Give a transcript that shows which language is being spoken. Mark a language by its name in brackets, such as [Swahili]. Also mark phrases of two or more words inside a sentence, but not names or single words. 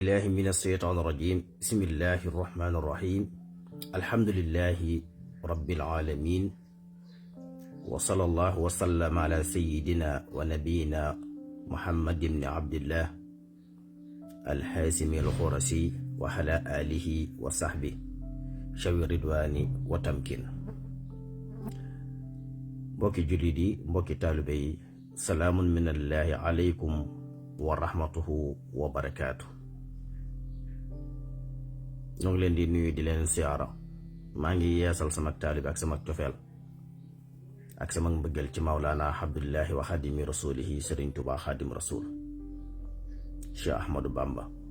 [Arabic] الله من الشيطان الرجيم بسم الله الرحمن الرحيم الحمد لله رب العالمين وصلى الله وسلم على سيدنا ونبينا محمد بن عبد الله الحازم الخرسي وعلى آله وصحبه شوي الرضوان وتمكين. [Wolof] mbokki jullit yi mbokki taalibe yi [Arabic] سلام من الله عليكم ورحمته وبركاته. [Wolof] ñoo ngi leen di nuyu di leen siyaara. maa ngi yeesal sama taalibe ak sama cofeel ak sama mbëggal ci [Arabic] مولانا عبد الله وخادم رسوله [Wolof] sëriñ Tuubaa [Arabic] خادم رسول [Wolof] Cheikh Ahmadou Bamba.